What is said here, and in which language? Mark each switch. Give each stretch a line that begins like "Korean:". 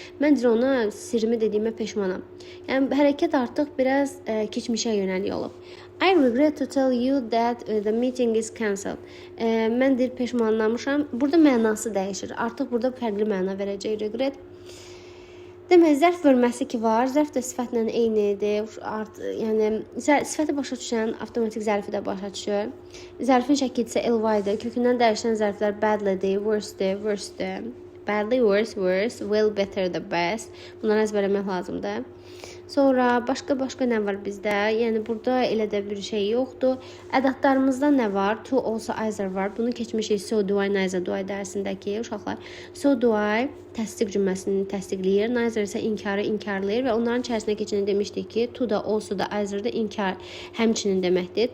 Azerbaijani: Mən ona sirrimi dediyimə peşmanam. Yəni hərəkət artıq biraz keçmişə yönəlik olub.
English: I regret to tell you that the meeting is cancelled.
Azerbaijani: Mən deyir peşmanlanmışam. Burada mənası dəyişir. Artıq burada fərqli məna verəcək regret. Demək, zərf bölməsi ki var. Zərf də sifətlə eynidir. Yəni sifəti başa düşən avtomatik zərfi də başa düşür. Zərfin şəkilçisi ly-dir. Kökündən dəyişən zərflər badly-dir, worse-dir, worse-dir.
English: Badly, worse, worse, well, better, the best.
Azerbaijani: Bunları əzbərləmək lazımdır. Sonra başqa nə var bizdə? Yəni burada elə də bir şey yoxdur. Ədatlarımızda nə var? To, also, either var. Bunu keçmişik
English: so do I, neither do I
Azerbaijani: dərsindəki uşaqlar.
English: So do I
Azerbaijani: təsdiq cümləsini təsdiqləyir. Neither isə inkarı inkarlayır və onların içərisinə keçəni demişdik ki, to da, also da, either da inkar həmçinin deməkdir.